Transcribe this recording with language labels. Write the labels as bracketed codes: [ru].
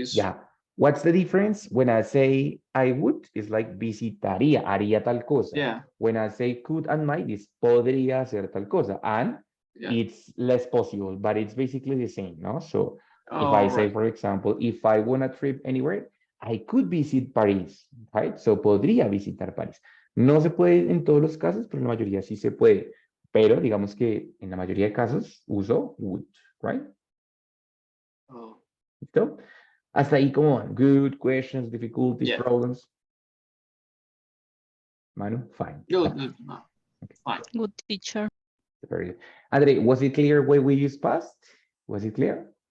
[en] Yeah. What's the difference? When I say I would, it's like [es] visitaría, haría tal cosa. [en] Yeah. When I say could and might, it's [es] podría hacer tal cosa. [en] And it's less possible, but it's basically the same, no? So if I say, for example, if I want a trip anywhere, I could visit Paris, right? [es] So podría visitar París. No se puede en todos los casos, pero en la mayoría sí se puede. Pero digamos que en la mayoría de casos uso would, right? ¿Listo? Hasta ahí, como on. [en] Good questions, difficulties, problems. Manu, fine. Good. Okay. Fine. Good teacher. Very good. Andre, was it clear why we use past? Was it clear?